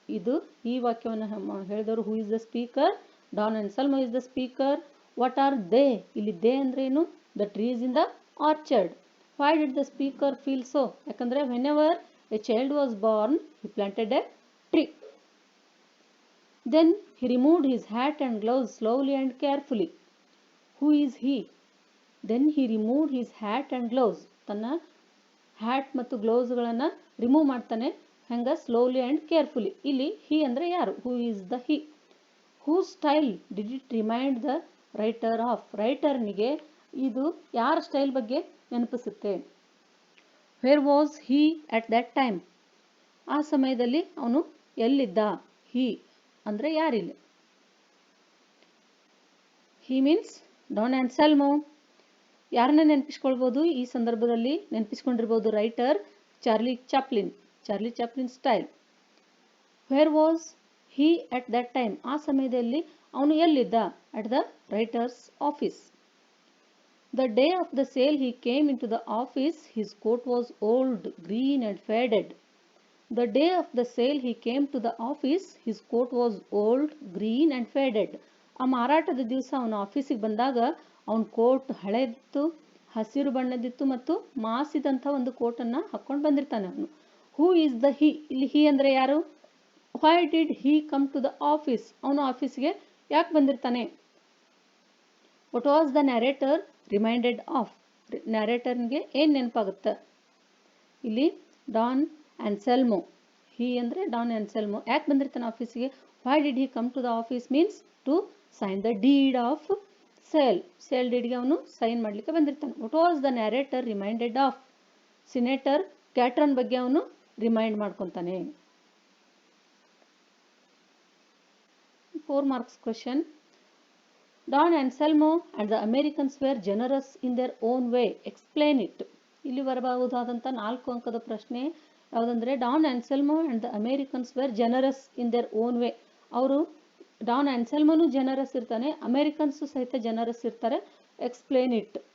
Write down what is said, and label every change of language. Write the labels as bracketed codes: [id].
[kn] ಇದು ಈ ವಾಕ್ಯವನ್ನು ಹೇಳಿದವರು [en] Who is the speaker, Don Anselmo is the speaker. What are they, [kn] ಇಲ್ಲಿ ದೇ ಅಂದ್ರೆ ಏನು, [en] The trees in the orchard. Why did the speaker feel so, ಯಾಕಂದ್ರೆ whenever a child was born he planted a tree. Then he removed his hat and gloves slowly and carefully. Who is he? Then he removed his hat and gloves. [kn] ತನ್ನ hat ಮತ್ತು ಗ್ಲೌಸ್ಗಳನ್ನು remove ಮಾಡ್ತಾನೆ, ಹೆಂಗ, [en] Slowly and carefully. [kn] ಇಲ್ಲಿ ಹಿ ಅಂದರೆ ಯಾರು, [en] Who is the he. Who style did it remind the writer of, [kn] ರೈಟರ್ನಿಗೆ ಇದು ಯಾರ style ಬಗ್ಗೆ ನೆನಪಿಸುತ್ತೆ. [en] where was he at that time, [kn] ಆ ಸಮಯದಲ್ಲಿ ಅವನು ಎಲ್ಲಿದ್ದ. ಹಿ ಅಂದ್ರೆ ಯಾರಿಲ್ಲ, [en] He means Don Anselmo. [kn] ಯಾರನ್ನ ನೆನಪಿಸ್ಕೊಳ್ಬೋದು ಈ ಸಂದರ್ಭದಲ್ಲಿ, ನೆನಪಿಸ್ಕೊಂಡಿರ್ಬೋದು writer Charlie Chaplin style. [en] where was he at that time, [kn] ಆ ಸಮಯದಲ್ಲಿ ಅವನು ಎಲ್ಲಿದ್ದ, [en] At the writer's office. The day of the sale he came into the office, his coat was old, green and faded. The day of the sale he came to the office, his coat was old, green and faded. [kn] ಆ ಮಾರಾಟದ ದಿವಸ ಅವನು ಆಫೀಸಿಗೆ ಬಂದಾಗ ಅವನ coat ಹಳೆದಿತ್ತು, ಹಸಿರು ಬಣ್ಣದಿತ್ತು ಮತ್ತು ಮಾಸಿದಂಥ ಒಂದು ಕೋಟನ್ನು ಹಾಕ್ಕೊಂಡು ಬಂದಿರ್ತಾನೆ ಅವನು. [en] who is the he, [kn] ಇಲ್ಲಿ ಹಿ ಅಂದರೆ ಯಾರು. [en] why did he come to the office, [kn] ಅವನು ಆಫೀಸ್ಗೆ ಯಾಕೆ ಬಂದಿರ್ತಾನೆ. [en] what was the narrator reminded of, [kn] ನ್ಯಾರೇಟರ್ಗೆ ಏನು ನೆನಪಾಗುತ್ತೆ. ಇಲ್ಲಿ ಡಾನ್ ಆನ್ಸೆಲ್ಮೋ, ಹಿ ಅಂದರೆ ಡಾನ್ ಆನ್ಸೆಲ್ಮೋ ಯಾಕೆ ಬಂದಿರ್ತಾನೆ ಆಫೀಸಿಗೆ. [en] why did he come to the office means to sign the deed of sale [kn] ಡೀಡ್ಗೆ ಅವನು ಸೈನ್ ಮಾಡಲಿಕ್ಕೆ ಬಂದಿರ್ತಾನೆ. [en] what was the narrator reminded of, senator Catron [kn] ಬಗ್ಗೆ ಅವನು remind ಮಾಡ್ಕೊತಾನೆ. [en] 4 marks question. Don Anselmo and the Americans were generous in their own way. Explain it. [kn] ಇಲ್ಲಿ ಬರಬಹುದಾದಂಥ 4 ಅಂಕದ ಪ್ರಶ್ನೆ ಯಾವುದಂದ್ರೆ, [en] Don Anselmo and the Americans were generous in their own way. [kn] ಅವರು Don ಆನ್ಸೆಲ್ಮೋನು generous ಇರ್ತಾನೆ, Americans ಸಹಿತ generous ಇರ್ತಾರೆ. [en] Explain it.